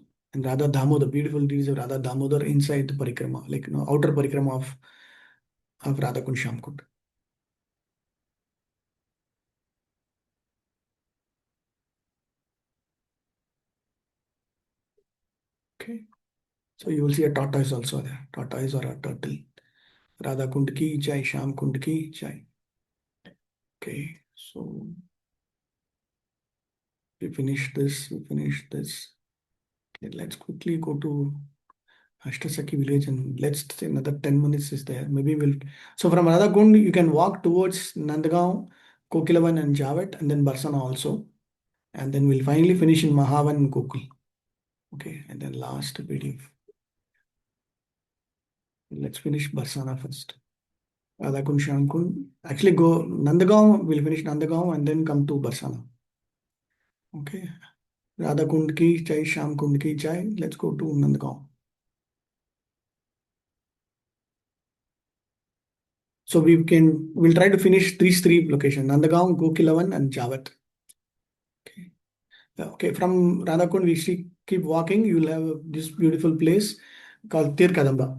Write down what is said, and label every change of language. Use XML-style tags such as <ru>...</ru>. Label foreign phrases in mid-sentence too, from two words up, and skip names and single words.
<en>And Radha Damodar, beautiful deities of Radha Damodar inside the parikrama, like outer parikrama of Radha Kund Shyam Kund. Okay, so you will see a tortoise also there, tortoise or a turtle.</en> <hi>राधा कुंड की जय, श्याम कुंड की जय.</hi> <en>Okay, so we finished this. Okay, let's quickly go to Ashtasaki village and let's say another 10 minutes is there. Maybe we'll. So from Radha Kund, you can walk towards Nandagaon, Kokilavan, and Javet, and then Barsana also. And then we'll finally finish in Mahavan and Gokul. Okay, and then last video. Let's finish Barsana first. Radha Kund, Shyam Kund. Actually, go Nandagaon, we'll finish Nandagaon and then come to Barsana.</en> <hi>Okay. राधा कुंड की चाय, श्याम कुंड की चाय.</hi> <en>Let's go to Nandagaon. So we'll try to finish these three locations, Nandagaon, Gokilavan, and Javat. Okay. Okay, from Radhakund, keep walking. You'll have this beautiful place called Tir Kadamba.</en>